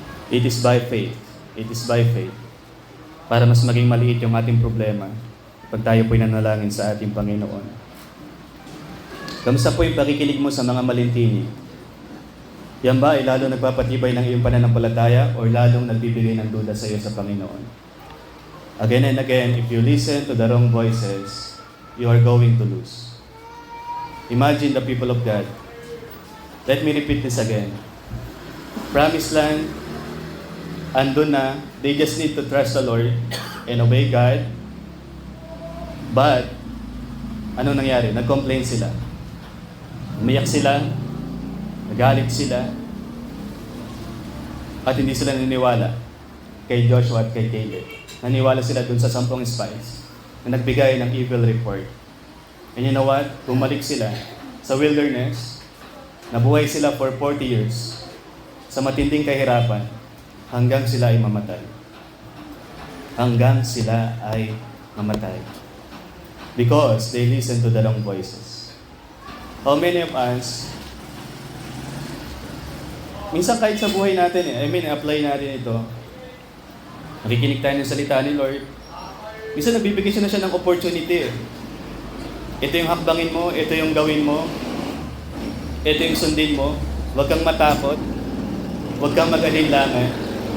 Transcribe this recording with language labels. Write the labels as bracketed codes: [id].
[en] It is by faith. [tl] It is by faith. Para mas maging maliit yung ating problema pag tayo po'y nanalangin sa ating Panginoon. Kamusta po yung pakikinig mo sa mga malintinig? Yan ba ay lalo nagpapatibay ng iyong pananampalataya o lalong nagbibigay ng duda sa iyo sa Panginoon? [en] Again and again, if you listen to the wrong voices, you are going to lose. Imagine the people of God. Let me repeat this again. Promised land, andun na, they just need to trust the Lord and obey God. [tl] But, ano nangyari? Nag-complain sila. Umiyak sila, nagalit sila, at hindi sila naniniwala kay Joshua at kay Caleb. Naniwala sila dun sa 10 spies na nagbigay ng evil report. [en] And you know what? [tl] Bumalik sila sa wilderness, nabuhay sila for 40 years sa matinding kahirapan hanggang sila ay mamatay. Hanggang sila ay mamatay. [en] Because they listen to the wrong voices. How many of us, [tl] minsan kahit sa buhay natin, apply natin ito, nakikinig tayo ng salita ni Lord, minsan nabibigyan siya na siya ng opportunity. Ito yung hakbangin mo, ito yung gawin mo, ito yung sundin mo, huwag kang matakot, huwag kang mag-alinlangan.